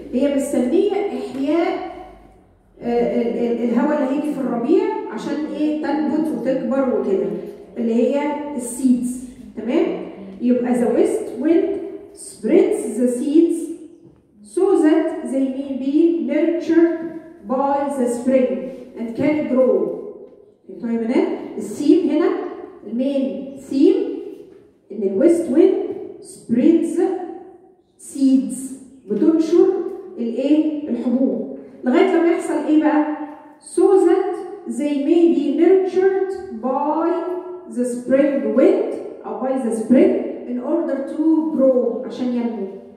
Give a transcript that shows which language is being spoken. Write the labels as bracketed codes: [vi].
[ar] هي مستنيه احياء الهواء اللي هيجي في الربيع عشان ايه تنبت وتكبر وكده، اللي هي السيدز. تمام. [en] يبقى the west wind spreads the seeds so that they may be nurtured by the spring and can grow. [ar] فهمتوا يا بنات؟ الثيم هنا المين ثيم ان الويست ويند [en] spreads seeds، [ar] بتنشر الايه؟ الحبوب لغايه لما يحصل ايه بقى؟ [en] so that they may be nurtured by the spring wind [ar] او [en] by the spring in order to grow [ar] عشان ينمو.